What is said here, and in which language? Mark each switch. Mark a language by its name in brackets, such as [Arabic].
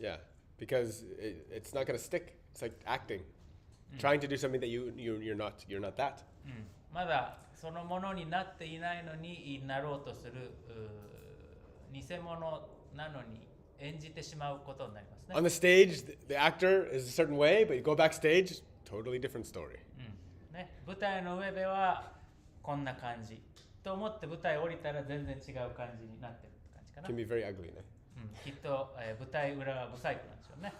[English] Yeah, because it's not going to stick. It's like acting, trying to do something that you're not that. [Japanese] まだそのものになっていないのになろうとする偽物なのに演じてしまうことになりますね。 [English] On the stage, the actor is a certain way, but you go backstage, totally different story. [Japanese] ね、舞台の上ではこんな感じと思って舞台降りたら全然違う感じになってるって感じかな。 [English] Can be very ugly. No? [Japanese] きっと、舞台裏はブサイクなんでしょうね。